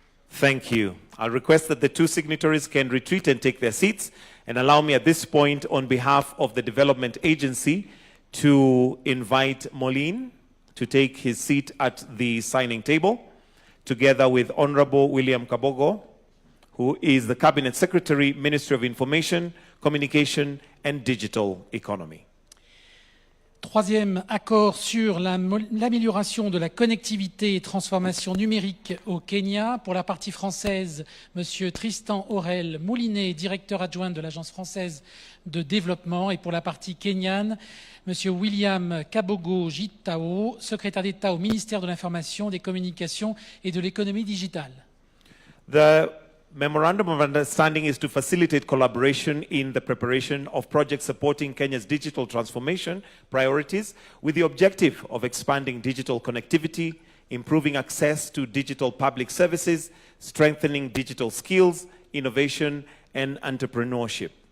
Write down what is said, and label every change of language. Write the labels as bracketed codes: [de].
[en] Thank you. I'll request that the two signatories can retreat and take their seats, and allow me at this point on behalf of the Development Agency to invite Moline to take his seat at the signing table, together with Honorable William Kabogo, who is the Cabinet Secretary, Ministry of Information, Communication and Digital Economy. [fr] Troisième accord sur l'amélioration de la connectivité et transformation numérique au Kenya. Pour la partie française, M. Tristan Aurel Moulinet, directeur adjoint de l'Agence française de développement. Et pour la partie kenyane, M. William Kabogo Jitao, secrétaire d'État au ministère de l'Information, des Communications et de l'Économie digitale. [en] The Memorandum of Understanding is to facilitate collaboration in the preparation of projects supporting Kenya's digital transformation priorities, with the objective of expanding digital connectivity, improving access to digital public services, strengthening digital skills, innovation, and entrepreneurship.